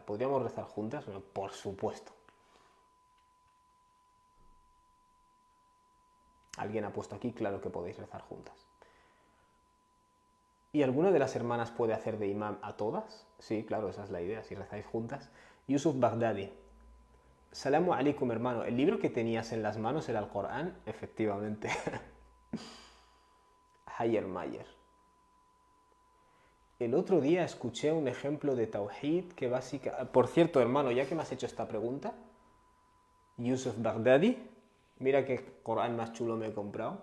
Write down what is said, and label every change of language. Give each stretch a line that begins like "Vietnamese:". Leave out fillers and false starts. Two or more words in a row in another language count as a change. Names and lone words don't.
Spanish: ¿Podríamos rezar juntas? Bueno, por supuesto. Alguien ha puesto aquí, claro que podéis rezar juntas. ¿Y alguna de las hermanas puede hacer de imam a todas? Sí, claro, esa es la idea, si rezáis juntas.
Arabic: Yusuf Baghdadi. السلام عليكم,
Spanish: hermano. ¿El libro que tenías en las manos era el Corán? Efectivamente. Hayer Mayer. El otro día escuché un ejemplo de Tawhid que básicamente... Por cierto, hermano, ya que me has hecho esta pregunta, Yusuf Baghdadi, mira qué Corán más chulo me he comprado.